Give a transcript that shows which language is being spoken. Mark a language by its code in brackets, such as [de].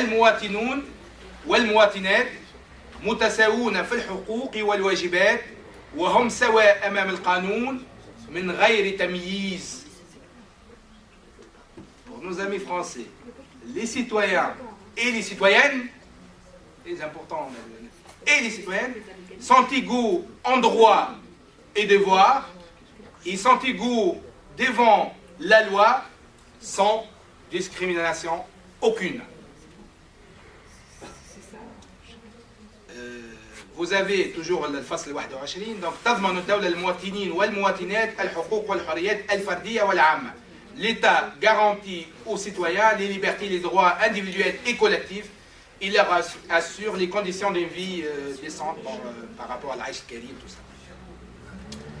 [ar] المواطنون والمواطنات متساوون في الحقوق والواجبات وهم سواء أمام القانون من غير تمييز. [fr] Pour nos amis français, les citoyens et les citoyennes, c'est important, et les citoyennes sont égaux en droit et devoir, ils sont égaux devant la loi sans discrimination aucune. Vous avez toujours [ar] الفصل 21 donc تضمن الدولة المواطنين والمواطنات الحقوق والحريات الفردية والعامة. [fr] L'État garantit aux citoyens les libertés, les droits individuels et collectifs. Il leur assure les conditions d'une vie décente par rapport à l'Aïch Karim, tout ça.